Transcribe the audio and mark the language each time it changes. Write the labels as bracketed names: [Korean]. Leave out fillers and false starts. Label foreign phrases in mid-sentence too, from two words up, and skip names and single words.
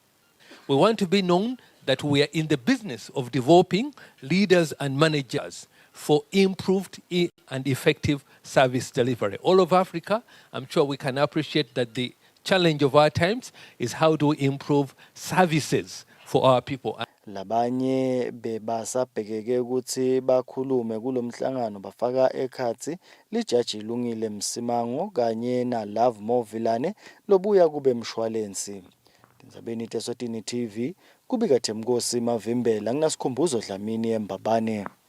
[English] We want to be known that we are in the business of developing leaders and managers for improved and effective service delivery. All of Africa, I'm sure we can appreciate that the challenge of our times is how do we improve services for our people. [Swati] Labanye bebasabhekeke ukuthi bakhulume kulomhlangano bafaka ekhathi lijaji Lungile Msimango kanye na Love Movilane lobuya kube mshwalensi. Tindzabeni te-Eswatini TV kubika Themkosi Mavimbela nginasikhumbuzo Dlamini eMbabane.